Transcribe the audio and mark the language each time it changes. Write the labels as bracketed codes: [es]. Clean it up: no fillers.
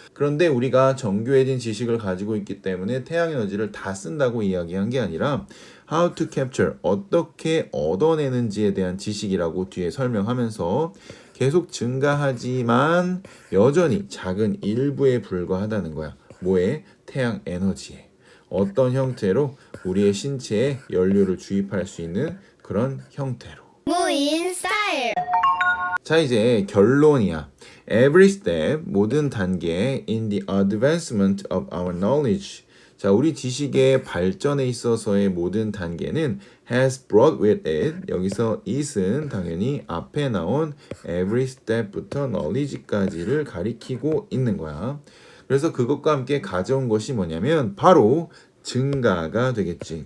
[ko] 그런데 우리가 정교해진 지식을 가지고 있기 때문에 태양 에너지를 다 쓴다고 이야기한 게 아니라 [en] how to capture [ko] 어떻게 얻어내는지에 대한 지식이라고 뒤에 설명하면서 계속 증가하지만 여전히 작은 일부에 불과하다는 거야. 뭐에? 태양 에너지에. 어떤 형태로? 우리의 신체에 연료를 주입할 수 있는 그런 형태로. 무인 스타일. 자, 이제 결론이야. [en] Every step, [ko] 모든 단계 [en] in the advancement of our knowledge. [ko] 자, 우리 지식의 발전에 있어서의 모든 단계는 [en] has brought with it. [ko] 여기서 it은 당연히 앞에 나온 [en] every step [ko] 부터 knowledge까지를 가리키고 있는 거야. 그래서 그것과 함께 가져온 것이 뭐냐면 바로 증가가 되겠지.